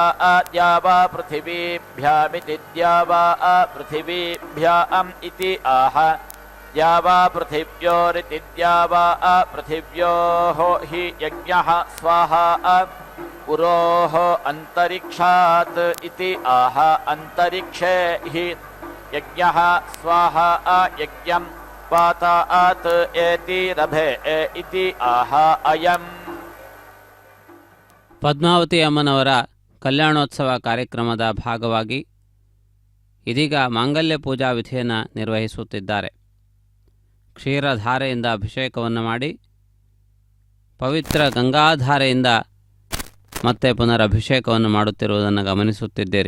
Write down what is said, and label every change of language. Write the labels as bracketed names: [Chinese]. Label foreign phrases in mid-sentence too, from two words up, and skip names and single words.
[Sanskrit] द्यावा पृथिवीभ्यामिति द्यावा पृथिवीभ्याम् इति आह द्यावा पृथिव्योरिति द्यावा पृथिव्योः हि यज्ञः स्वाहा पुरोः अन्तरिक्षात् इति आह अन्तरिक्षे हि यज्ञः स्वाहा यज्ञं पातात् एति रभे इति आह अयम् [Kannada] ಪದ್ಮಾವತಿ ಅಮ್ಮನವರ ಕಲ್ಯಾಣೋತ್ಸವ ಕಾರ್ಯಕ್ರಮದ ಭಾಗವಾಗಿ ಇದೀಗ ಮಾಂಗಲ್ಯ ಪೂಜಾ ವಿಧಿಯನ್ನು ನಿರ್ವಹಿಸುತ್ತಿದ್ದಾರೆ. ಕ್ಷೀರಧಾರೆಯಿಂದ ಅಭಿಷೇಕವನ್ನು ಮಾಡಿ ಪವಿತ್ರ ಗಂಗಾಧಾರೆಯಿಂದ ಮತ್ತೆ ಪುನರಭಿಷೇಕವನ್ನು ಮಾಡುತ್ತಿರುವುದನ್ನು ಗಮನಿಸುತ್ತಿದ್ದೀರಿ.